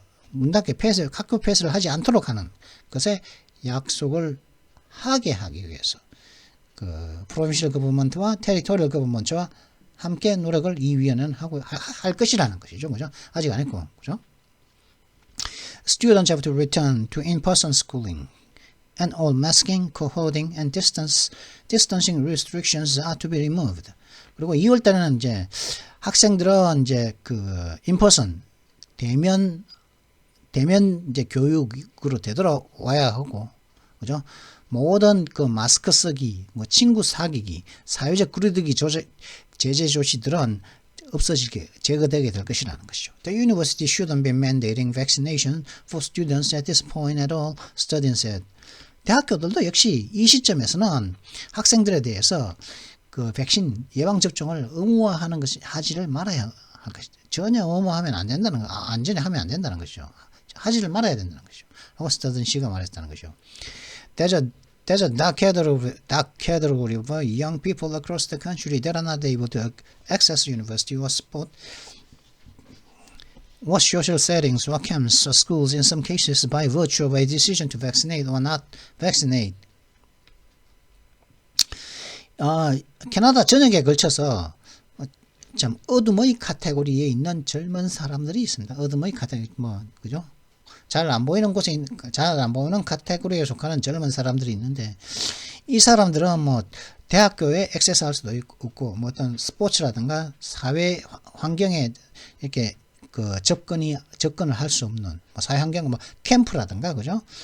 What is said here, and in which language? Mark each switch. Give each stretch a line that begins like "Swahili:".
Korean: 문 닫게 학교 폐쇄를 하지 않도록 하는 것에 약속을 하게 하기 위해서 그 프로빈셜 거버먼트와 테리토리얼 거버먼트와 함께 노력을 이 위원회는 할 것이라는 것이죠, 그죠? 아직 안 했고, 그죠?
English: Students have to return to in-person schooling. And all masking, cohorting, and distancing restrictions are to be removed.
Korean: 그리고 2월 달에는 이제 학생들은 이제 그 인퍼슨 대면 이제 교육으로 되돌아와야 하고, 그죠? 모든 그 마스크 쓰기, 뭐 친구 사귀기, 사회적 거리두기 제재 조치들은 제거되게 될 것이라는 것이죠.
English: The university shouldn't be mandating vaccination for students at this point at all, studying said.
Korean: 대학교들도 역시 이 시점에서는 학생들에 대해서 그 백신 예방 접종을 의무화하는 것이 하지를 말아야 할 것이죠. 전혀 의무화하면 안 된다는 거, 안전히 하면 안 된다는 것이죠. 하지를 말아야 된다는 것이죠. 하고 스타든 씨가 말했다는 것이죠.
English: There's a dark category of young people across the country that are not able to access university or sport. What social settings or camps or schools in some cases by virtue of a decision to vaccinate or not vaccinate.
Korean: 캐나다 전역에 걸쳐서 참 어둠의 카테고리에 있는 젊은 사람들이 있습니다. 어둠의 카테고리 그죠? 잘 안 보이는 카테고리에 속하는 젊은 사람들이 있는데 이 사람들은 뭐 대학교에 액세스할 수도 없고 뭐 어떤 스포츠라든가 사회 환경에 이렇게 그 접근을 할 수 없는 사회 환경 캠프라든가 그죠?